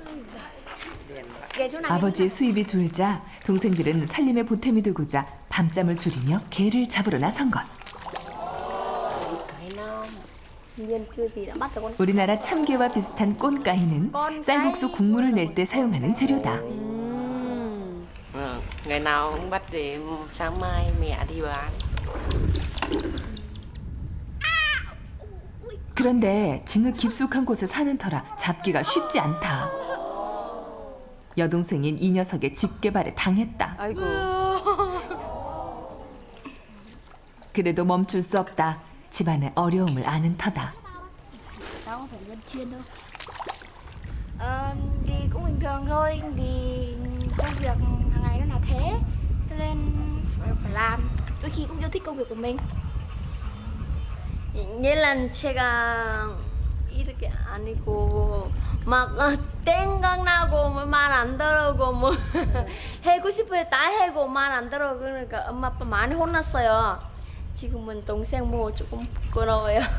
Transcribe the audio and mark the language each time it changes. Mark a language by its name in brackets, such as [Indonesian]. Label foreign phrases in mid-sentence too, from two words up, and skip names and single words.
[Korean] 아버지의 수입이 줄자 동생들은 살림의 보탬이 되고자 밤잠을 줄이며 개를 잡으러 나선 것. 우리나라 참개와 비슷한 꼰까이는 쌀국수 국물을 낼 때 사용하는 재료다. [Vietnamese] Ngày nào cũng bắt để sáng mai mẹ đi bán. [Korean] 그런데 진흙 깊숙한 곳에 사는 터라 잡기가 쉽지 않다. 여동생인 이 녀석의 집게발에 당했다. 아이고. 그래도 멈출 수 없다. 집안의 어려움을 아는 터다. [Vietnamese] Đâu có phải dân chuyên đâu. Thì cũng bình thường thôi, thì công việc hàng ngày nó là thế, cho nên phải làm. Đôi khi cũng yêu thích công việc của mình. [Korean] 얘는 제가 이렇게 아니고 막 땡강나고 말 안 들어고 뭐 해고 싶을 때 다 해고 말 안 들어 그러니까 엄마 아빠 많이 혼났어요. 지금은 동생 뭐 조금 부끄러워요.